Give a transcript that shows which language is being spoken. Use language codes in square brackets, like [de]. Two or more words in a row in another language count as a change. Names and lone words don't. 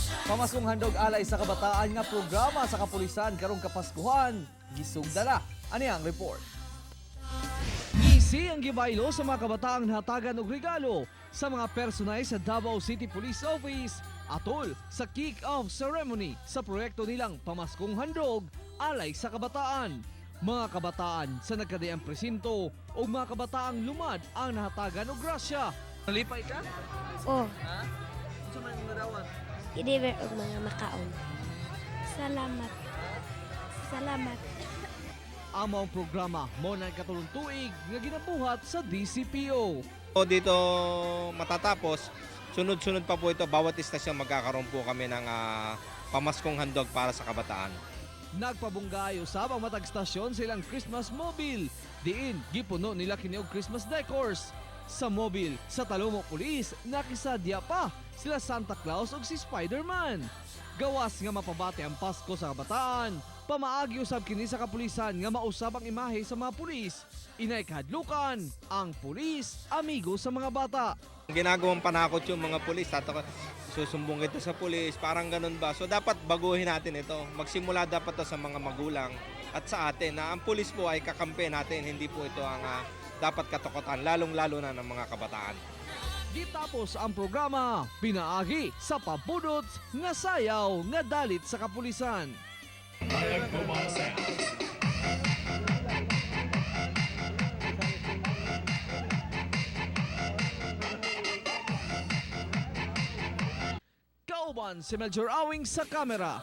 [ceb] Pamaskong Handog alay sa kabataan nga programa sa kapulisan karong Kapaskuhan. Gisugdala. Ani ang report. Easy ang gibaylo sa mga kabataang nahatagan og regalo sa mga personay sa Davao City Police Office atol sa [en] kick-off ceremony [ceb] sa proyekto nilang Pamaskong Handog alay sa kabataan. Mga kabataan sa nagkadayang presinto o mga kabataang lumad ang nahatagan og grasya. Nalipay ka? Oh, Ha? Unsa man ang nadawan? i-deliver og mga makaon. Salamat. Salamat. Among programa mo na katulong tuig nga ginabuhat sa DCPO. [tl] O dito matatapos, sunod-sunod pa po ito, bawat istasyon magkakaroon po kami ng pamaskong handog para sa kabataan. [ceb] Nagpabunggayo sabang matag stasyon silang [en] Christmas mobile. [ceb] Diin gipuno nila kini og [en] Christmas decors. [ceb] Sa mobile sa Talumok Police nakisadya pa sila Santa Claus ug si Spider-Man. Gawas nga mapabati ang Pasko sa kabataan. Pamaagi usab kini sa kapulisan nga mausab ang imahe sa mga pulis. Inay kahadlukan ang pulis amigo sa mga bata. [tl] Ginagawang panakot yung mga pulis, susumbong ito sa pulis, parang ganun ba? So dapat baguhin natin ito. Magsimula dapat to sa mga magulang at sa atin na ang pulis po ay kakampi natin, hindi po ito ang dapat katakutan, lalong-lalo na ng mga kabataan. [ceb] Gitapos ang programa, pinaagi sa pabudot nga sayaw nga dalit sa kapulisan. Kauban si Major Awing sa kamera.